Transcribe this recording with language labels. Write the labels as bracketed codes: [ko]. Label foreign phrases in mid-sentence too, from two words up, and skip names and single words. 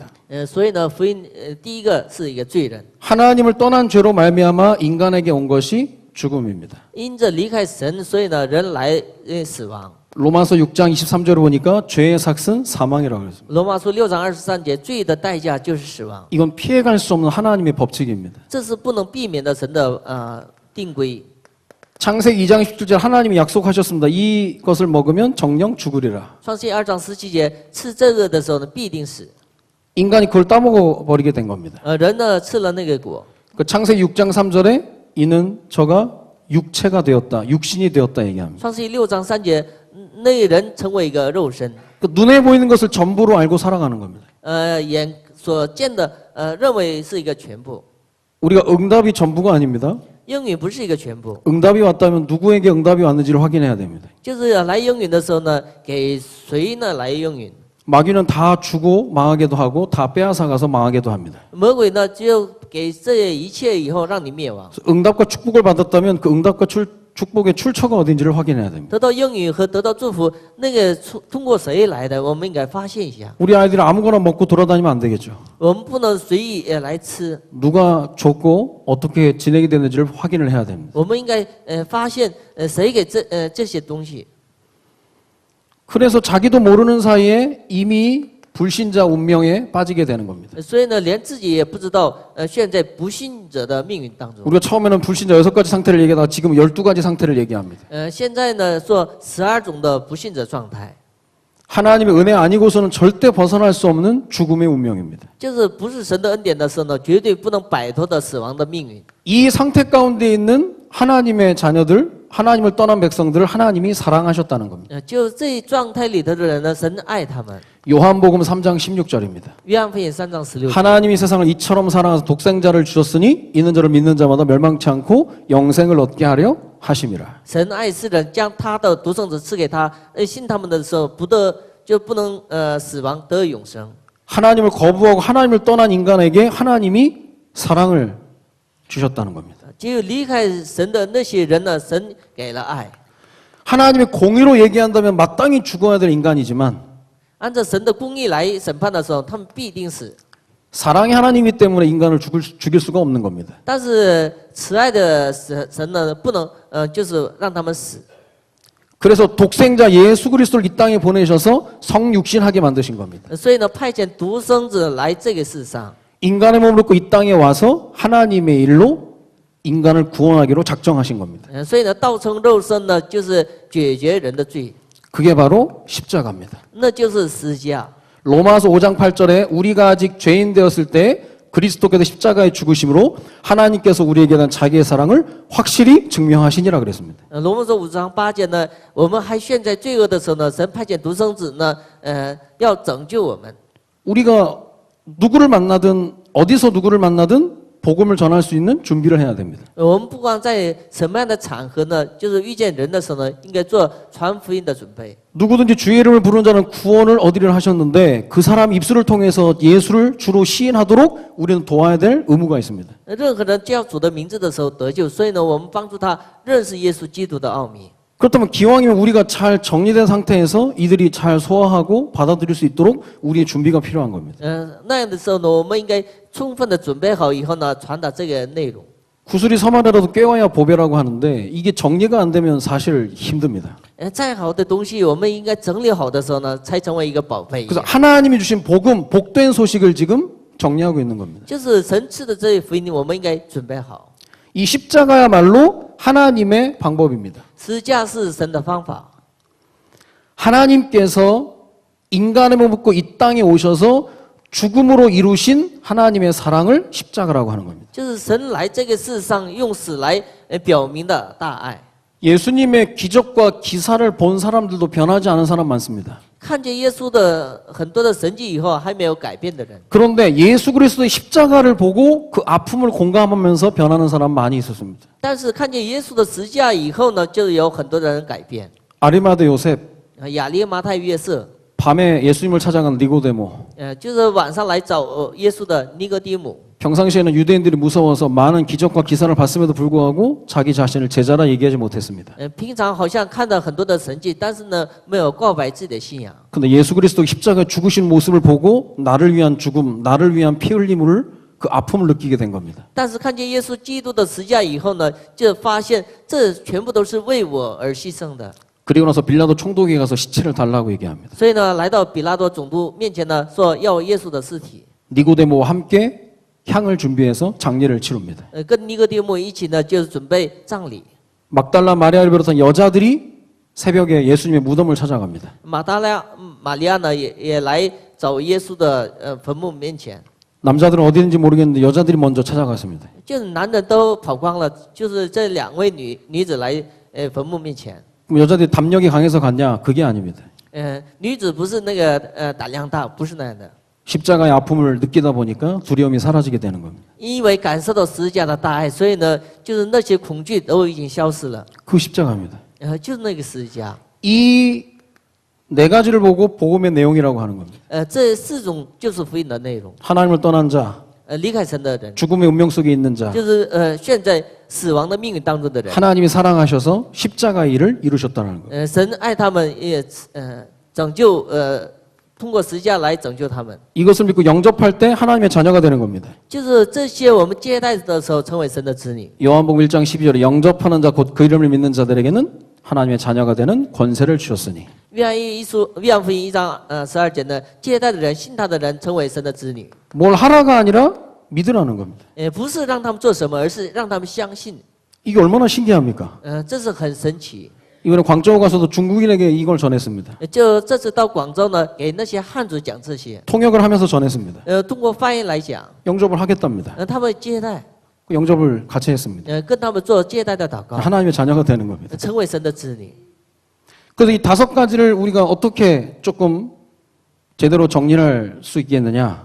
[zh] 所以呢，福音第一个是一个罪人， [ko] 하나님을 떠난 죄로 말미암아 인간에게 온 것이 죽음입니다. [zh] 因着离开神，所以呢人来死亡。 [ko] 로마서 6장 23절을 보니까 죄의 삭은 사망이라고 그랬습니다. [zh] 罗马书6章23节，罪的代价就是死亡， [ko] 이건 피해갈 수 없는 하나님의 법칙입니다. [zh] 这是不能避免的神的定规。 [ko] 창세기 2장 17절 하나님이 약속하셨습니다. 이것을 먹으면 정령 죽으리라. [zh] 创世2章17节，吃这个的时候呢，必定死。 [ko] 인간이 그걸 따먹어 버리게 된 겁니다. [zh] 人呢吃了那个果。 [ko] 그 창세기 6장 3절에 이는 저가 육체가 되었다, 육신이 되었다 얘기합니다. [zh] 创世6章3节，那人成为一个肉身， [ko] 그 눈에 보이는 것을 전부로 알고 살아가는 겁니다. [zh] 眼所见的认为是一个全部。 [ko] 우리가 응답이 전부가 아닙니다. [zh] 应允不是一个全部， [ko] 응답이 왔다면 누구에게 응답이 왔는지를 확인해야 됩니다. [zh] 就是来应允的时候呢，给谁呢来应允？ [ko] 마귀는 다 주고 망하게도 하고 다 빼앗아가서 망하게도 합니다. [zh] 魔鬼呢，只有给这一切以后让你灭亡。 [ko] 응답과 축복을 받았다면 그 응답과 축복의 출처가 어딘지를 확인해야 됩니다. [zh] 得到应允和得到祝福，那个通过谁来的？我们应该发现一下。 [ko] 우리 아이들이 아무거나 먹고 돌아다니면 안 되겠죠. [zh] 我们不能随意来吃， [ko] 누가 줬고 어떻게 진행이 되는지를 확인을 해야 됩니다. [zh] 我们应该发现谁给这些东西。 [ko] 그래서 자기도 모르는 사이에 이미 불신자 운명에 빠지게 되는 겁니다. [zh] 所以呢，连自己也不知道，陷在不信者的命运当中。 [ko] 우리가 처음에는 불신자 6가지 상태를 얘기하다가 지금 12가지 상태를 얘기합니다. [zh] 现在呢说12种的不信者状态， [ko] 하나님의 은혜 아니고서는 절대 벗어날 수 없는 죽음의 운명입니다. [zh] 就是不是神的恩典的时候呢，绝对不能摆脱的死亡的命运。 [ko] 이 상태 가운데 있는 하나님의 자녀들, 하나님을 떠난 백성들을 하나님이 사랑하셨다는 겁니다. [zh] 就这状态里头的人呢，神爱他们。 [ko] 요한복음 3장 16절입니다. [zh] 约翰福音3章16节。 [ko] 하나님이 세상을 이처럼 사랑하사 독생자를 주셨으니 이는 저를 믿는 자마다 멸망치 않고 영생을 얻게 하려 하심이라. [zh] 神爱世人，将他的独生子赐给他，信他们的时候不能死亡，得永生。 [ko] 하나님을 거부하고 하나님을 떠난 인간에게 하나님이 사랑을 주셨다는 겁니다. [zh] 只有离开神的那些人呢，神给了爱。 [ko] 하나님의 공의로 얘기한다면 마땅히 죽어야 될 인간이지만 [zh] 按照神的公义来审判的时候，他们必定死。 [ko] 사랑의 하나님이기 때문에 인간을 죽일 수가 없는 겁니다. [zh] 但是慈爱的神呢，不能就是让他们死。 [ko] 그래서 독생자 예수 그리스도를 이 땅에 보내셔서 성육신하게 만드신 겁니다. [zh] 所以呢，派遣独生子来这个世上， [ko] 인간의 몸을 입고 이 땅에 와서 하나님의 일로 인간을 구원하기로 작정하신 겁니다. [zh] 所以呢，道成肉身呢，就是解决人的罪， [ko] 그게 바로 십자가입니다. [zh] 那就是十架。 [ko] 로마서 5장 8절에 우리가 아직 죄인 되었을 때 그리스도께서 십자가에 죽으심으로 하나님께서 우리에게 대한 자기의 사랑을 확실히 증명하시니라 그랬습니다. [zh] 罗马书5章8节呢，我们还陷在罪恶的时候呢，神派遣独生子呢，要拯救我们。 [ko] 우리가 누구를 만나든 어디서 누구를 만나든 복음을 전할 수 있는 준비를 해야 됩니다. [zh] 我们不光在什么样的场合呢，就是遇见人的时候呢，应该做传福音的准备。 [ko] 누구든지 주의 이름을 부르는 자는 구원을 얻으리라 하셨는데 그 사람 입술을 통해서 예수를 주로 시인하도록 우리는 도와야 될 의무가 있습니다. [zh] 任何人叫主的名字的时候得救，所以呢，我们帮助他认识耶稣基督的奥秘。 [ko] 그렇다면 기왕이면 우리가 잘 정리된 상태에서 이들이 잘 소화하고 받아들일 수 있도록 우리의 준비가 필요한 겁니다. [zh] 那样的时候呢，我们应该充分的准备好以后呢，传达这个内容。 [ko] 구슬이 서만이라도 꿰와야 보배라고 하는데 이게 정리가 안 되면 사실 힘듭니다. [zh] 再好的东西，我们应该整理好的时候呢，才成为一个宝贝。 [ko] 그래서 하나님이 주신 복음, 복된 소식을 지금 정리하고 있는 겁니다. [zh] 就是神赐的这一福音，我们应该准备好。 [ko] 이 십자가야말로 하나님의 방법입니다. [zh] 十架是神的方法。 [ko] 하나님께서 인간의 몸을 입고 이 땅에 오셔서 죽음으로 이루신 하나님의 사랑을 십자가라고 하는 겁니다. [zh] 就是神来这个世上用死来表明的大爱。 [ko] 예수님의 기적과 기사를 본 사람들도 변하지 않은 사람 많습니다. [zh] 看见耶稣的很多的神迹以后，还没有改变的人， [ko] 그런데 예수 그리스도의 십자가를 보고 그 아픔을 공감하면서 변하는 사람 많이 있었습니다. [zh] 但是看见耶稣的十架以后呢，就有很多的人改变。 [ko] 아리마대 요셉, [zh] 亚利马太约瑟， [ko] 밤에 예수님을 찾아간 니고데모, [zh] 就是晚上来找耶稣的尼哥底母。 [ko] 평상시에는 유대인들이 무서워서 많은 기적과 기사를 봤음에도 불구하고 자기 자신을 제자라 얘기하지 못했습니다. [zh] 平常好像看到很多的神迹，但是呢，没有告白自己的信仰。 [ko] 근데 예수 그리스도 십자가에 죽으신 모습을 보고 나를 위한 죽음, 나를 위한 피 흘림을 그 아픔을 느끼게 된 겁니다. [zh] 但是看见耶稣基督的十架以后呢，就发现这全部都是为我而牺牲的。 [ko] 그리고 나서 빌라도 총독에 가서 시체를 달라고 얘기합니다. [zh] 所以呢，来到比拉多总督面前呢，说要耶稣的尸体。 [ko] 니고데모와 함께 향을 준비해서 장례를 치릅니다. [zh] 跟尼哥底母一起呢，就是准备葬礼。 [ko] 막달라 마리아를 비롯한 여자들이 새벽에 예수님의 무덤을 찾아갑니다. [zh] 玛利亚呢，也来找耶稣的坟墓面前。 [ko] 남자들은 어디 있는지 모르겠는데 여자들이 먼저 찾아갔습니다. [zh] 就是男人都跑光了，就是这两位女子来坟墓面前。 [ko] 그럼 여자들이 담력이 강해서 갔냐? 그게 아닙니다. [zh] 女子不是那个胆量大，不是那样的。 [ko] 십자가의 아픔을 느끼다 보니까 두려움이 사라지게 되는 겁니다. [zh] 因为感受到十字架的大爱，所以呢，就是那些恐惧都已经消失了。 [ko] 그 십자가입니다. [zh] 就是那个十字架。 [ko] 이 네 가지를 보고 복음의 내용이라고 하는 겁니다. [zh] 这四种就是福音的内容。 [ko] 하나님을 떠난 자, [zh] 离开神的人， [ko] 죽음의 운명 속에 있는 자, [zh] 就是陷在死亡的命运当中的人。 [ko] 하나님이 사랑하셔서 십자가의 일을 이루셨다는 거예요. [zh] 神爱他们，也拯救通过十字架来拯救他们。 [ko] 이것을 믿고 영접할 때 하나님의 자녀가 되는 겁니다. [zh] 就是这些我们接待的时候成为神的子女。 [ko] 요한복음 1장 12절에 영접하는 자 곧 그 이름을 믿는 자들에게는 하나님의 자녀가 되는 권세를 주셨으니. [zh] 约翰福音1章12节呢，接待的人、信他的人成为神的子女。 [ko] 뭘 하라가 아니라 믿으라는 겁니다. [zh] 不是让他们做什么，而是让他们相信。 [ko] 이게 얼마나 신기합니까? [zh] 这是很神奇。 [ko] 이번에 광저우 가서도 중국인에게 이걸 전했습니다. [zh] 就这次到广州呢，给那些汉族讲这些， [ko] 통역을 하면서 전했습니다. [zh] 通过翻译来讲， [ko] 영접을 하겠답니다. [zh] 他们接待， [ko] 그 영접을 같이 했습니다. [zh] 跟他们做接待的祷告， [ko] 하나님의 자녀가 되는 겁니다. [zh] 成为神的子女。 [ko] 그래서 이 5가지를 우리가 어떻게 조금 제대로 정리할 수 있겠느냐?